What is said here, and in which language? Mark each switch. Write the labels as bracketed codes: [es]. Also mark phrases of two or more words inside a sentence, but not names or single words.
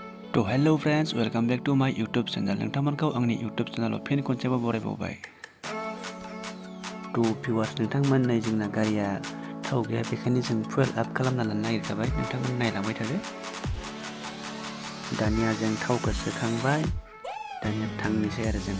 [en] तो hello friends, welcome back to my YouTube channel। [brx] नोंथांमोनखौ आंनि यूट्यूब चैनलाव फिन खनसेबाव बरायबावबाय। तो भिउवार्स, नोंथांमोन नै जोंना गारिया थाव गैया, बेखायनो जों [en] fuel up [brx] खालामना लानो नागिरखाबाय। नोंथांमोन नायलांबाय थादो। दानिया जों थावखौ सोखांबाय, दानिया थांनोसै आरो जों।